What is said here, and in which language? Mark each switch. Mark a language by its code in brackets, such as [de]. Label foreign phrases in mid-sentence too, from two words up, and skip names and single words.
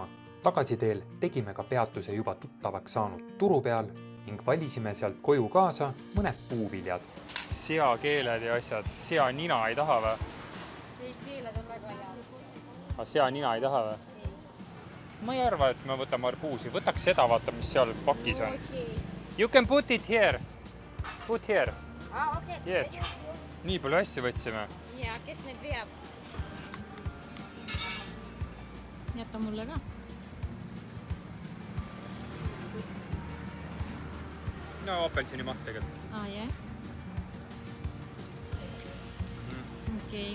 [et] Tagasiteel tegime ka peatuse juba tuttavaks saanud turu peal ning valisime sealt koju kaasa mõned puuviljad. Seakeeled ja asjad. Seanina ei taha või? Ei, keeled on väga head. Aga seanina ei taha või? Ma ei arva, et me võtame arbuusi. Võtaks seda, vaata, mis seal pakis on. [en] You can put it here. Put here. [et] Okei. Yes. Nii palju asju võtsime. Ja, kes need veab? Jätta mulle ka. No apelsini maht tegelikult. Jah. Okei.